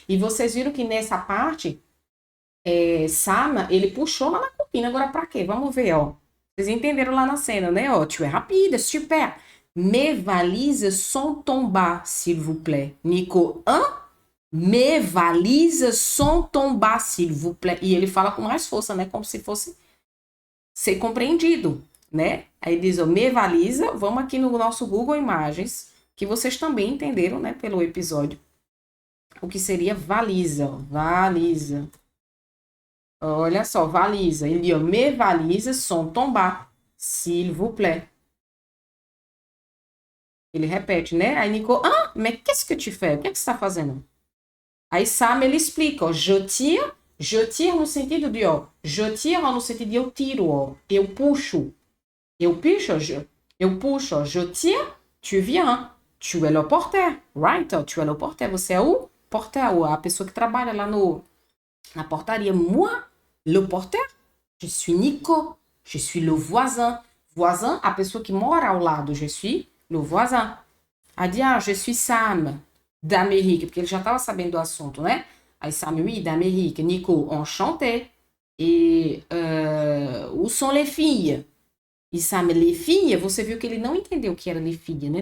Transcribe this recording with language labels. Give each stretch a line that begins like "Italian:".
Portuguese: E vocês viram que nessa parte, Sam, ele puxou lá na cortina. Agora pra quê? Vamos ver, ó. Vocês entenderam lá na cena, né?
French: Ó, tu es rapide, super. Mes valises sont tombées, s'il vous plaît. Nico, mes valises sont tombées, s'il vous plaît.
Portuguese: E ele fala com mais força, né? Como se fosse ser compreendido, né? Aí diz, ó,
French: mes valises.
Portuguese: Vamos aqui no nosso Google Imagens, que vocês também entenderam, né? Pelo episódio. O que seria valisa, ó. Valisa. Olha só, valisa. Ele diz,
French: mes valises sont tombées, s'il vous plaît.
Portuguese: Ele repete, né? Aí Nico,
French: mais qu'est-ce que tu fais?
Portuguese: O que é que você está fazendo? Aí Sam, ele explica, ó, je tire no sentido de, ó, je tire no sentido de eu tiro, ó, eu puxo, eu puxo, ó,
French: je tire, tu viens, tu es le porteur,
Portuguese: right? Ó,
French: tu es le porteur,
Portuguese: você é o porteur, a pessoa que trabalha lá na portaria.
French: Moi, le porteur, je suis Nico, je suis le voisin.
Portuguese: Voisin, a pessoa que mora ao lado,
French: je suis le voisin.
Portuguese: Aí diz,
French: je suis Sam, d'Amérique,
Portuguese: porque ele já estava sabendo do assunto, né?
French: Aí Sam, oui, d'Amérique. Nico, enchanté. E où sont les filles?
Portuguese: E Sam, les filles, você viu que ele não entendeu o que era les filles, né?